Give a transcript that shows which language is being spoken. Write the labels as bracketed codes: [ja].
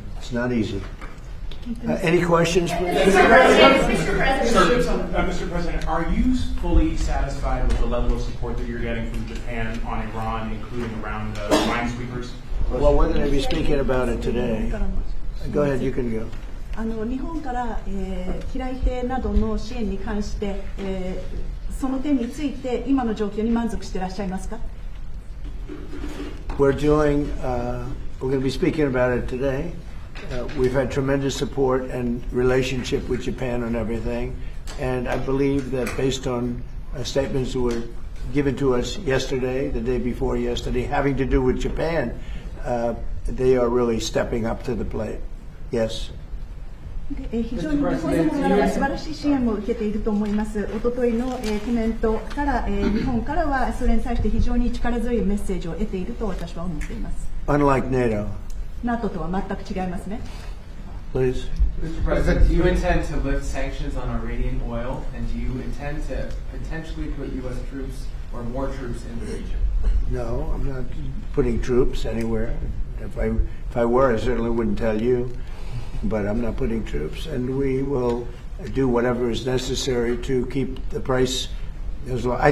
[en] It's not easy. Any questions, please? Mr. President, are you fully satisfied with the level of support that you're getting from Japan on Iran, including around minesweepers? Well, we're going to be speaking about it today. Go ahead, you can go. [ja] 日本から、機雷艇などの支援に関して、その点について今の状況に満足していらっしゃいますか？ [en] We're going to be speaking about it today. We've had tremendous support and relationship with Japan on everything, and I believe that based on statements that were given to us yesterday, the day before yesterday, having to do with Japan, they are really stepping up to the plate. Yes. [ja] 非常に日本から素晴らしい支援も受けていると思います。おとといのコメントから、日本からはそれに対して非常に力強いメッセージを得ていると私は思っています。 [en] Unlike NATO. [ja] NATO とは全く違いますね。 [en] Please. Mr. President, do you intend to lift sanctions on Iranian oil, and do you intend to potentially put U.S. troops or more troops in the region? No, I'm not putting troops anywhere. If I were, I certainly wouldn't tell you. But I'm not putting troops, and we will do whatever is necessary to keep the price as low.